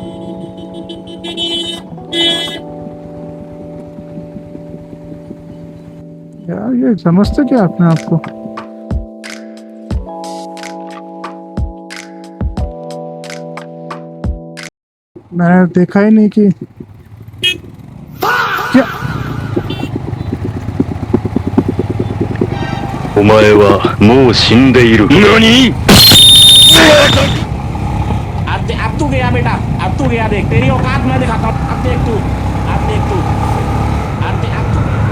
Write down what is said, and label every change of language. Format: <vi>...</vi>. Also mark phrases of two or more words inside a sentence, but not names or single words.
<hi>यार ये समझते क्या अपने आप को? मैंने देखा ही नहीं कि क्या</hi> <ja>お前はもう死んでいる。何</ja> <hi>अब तू गया बेटा, अब तू गया, देख तेरी औकात मैं दिखाता हूँ। अब देख तू, अब देख तू, अब तू</hi>